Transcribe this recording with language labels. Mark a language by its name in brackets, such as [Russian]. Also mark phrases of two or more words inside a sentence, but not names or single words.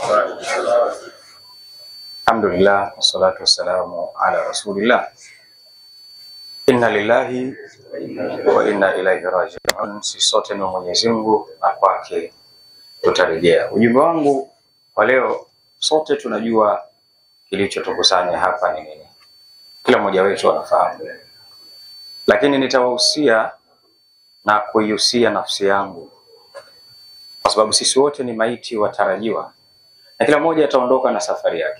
[Arabic] الحمد لله، والصلاة والسلام على رسول الله. إنا لله وإنا إليه راجعون. [Swahili] Sisi sote ni Mwenyezi Mungu na kwake tutarejea. Ujumbe wangu kwa leo, sote tunajua kilichotukusanya hapa ni nini. Kila mmoja wetu anafahamu. Lakini nitawahusia na kuihusia nafsi yangu, kwa sababu sisi wote ni maiti watarajiwa, na kila mmoja ataondoka na safari yake.